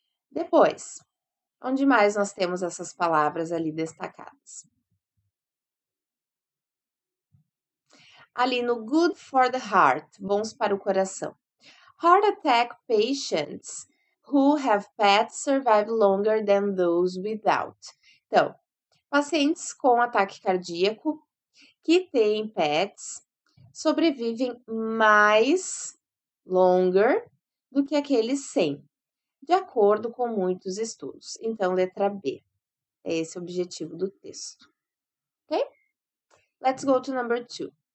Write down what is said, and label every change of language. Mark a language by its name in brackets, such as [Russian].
[Portuguese] Depois, onde mais nós temos essas palavras ali destacadas? Ali no [English] good for the heart, [Portuguese] bons para o coração. [English] Heart attack patients who have pets survive longer than those without. [Portuguese] Então, pacientes com ataque cardíaco que têm pets sobrevivem mais longer do que aqueles sem, de acordo com muitos estudos. Então, letra B. É esse o objetivo do texto. Ok? [English] Let's go to number 2.